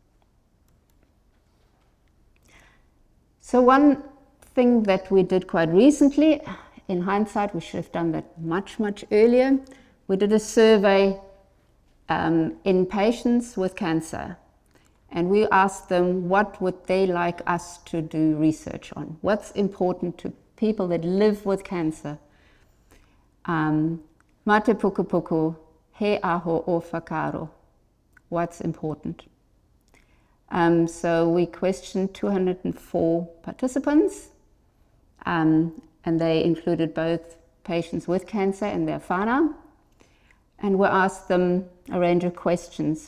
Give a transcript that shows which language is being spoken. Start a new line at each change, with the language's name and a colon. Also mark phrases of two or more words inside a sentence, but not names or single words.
English: So one thing that we did quite recently, in hindsight, we should have done that much, much earlier. We did a survey in patients with cancer. And we asked them what would they like us to do research on. What's important to people that live with cancer?
Māori: Mate puku puku, he aho o whakaro.
English: What's important? So we questioned 204 participants, and they included both patients with cancer and their whānau. And we asked them a range of questions.